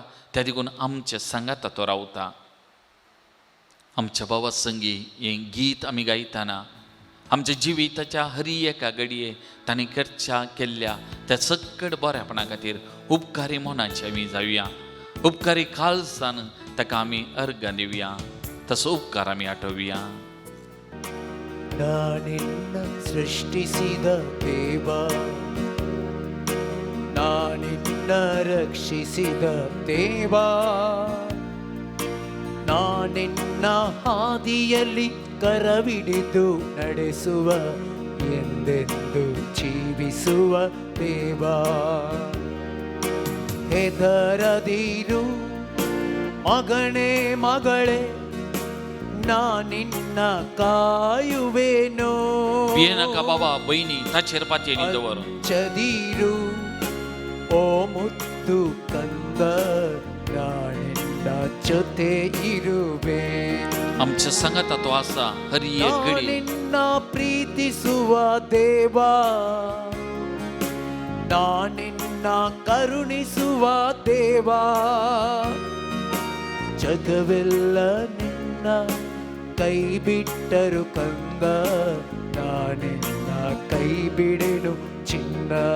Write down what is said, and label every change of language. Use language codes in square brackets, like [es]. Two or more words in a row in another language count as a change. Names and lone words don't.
[kok] त्या देखून आमच्या सांगात तो रावता. आमच्या भावा संगी हें गीत आमी गायतना आमच्या जिविताच्या हर एका घडये ताणें खर्चा केल्ल्या त्या सकट बऱ्यापणा खातीर उपकारी मोनाचे आमी जावया. उपकारी काळजान ताका आमी अर्घ दिवया. तसो उपकार आमी आठवया. [kn] ನಾನಿನ್ನ ಸೃಷ್ಟಿಸಿದ ದೇವ, ನಾನಿನ್ನ ರಕ್ಷಿಸಿದ ದೇವ, ನಾನಿನ್ನ ಹಾದಿಯಲ್ಲಿ ಕರವಿಡಿದು ನಡೆಸುವ ಎಂದೆಂದು ಜೀವಿಸುವ ದೇವ. ಹೆದರದಿರು ಮಗನೇ ಮಗಳೇ, ನಾನಿನ್ನ ಕಾಯುವೆನೋ. [kok] भियेनाका बाबा बहिणी ताचेर पातयेनी दवर. [kn] ಅಂಜದಿರು ಓ ಮುದ್ದು ಕಂದ, ನಾನಿನ್ನ ಜೊತೆ ಇರುವೆ. [kok] आमच्या सांगात तो आसा हर एक घडी. [kn] ನಾನಿನ್ನ ಪ್ರೀತಿಸುವ ದೇವ, ನಾನಿನ್ನ ಕರುಣಿಸುವ ದೇವ. ಜಗವೆಲ್ಲ ನಿನ್ನ ಕೈ ಬಿಟ್ಟರು ಕಂದ, ನಾನಿನ್ನ ಕೈ ಬಿಡೆನು ಚಿನ್ನ.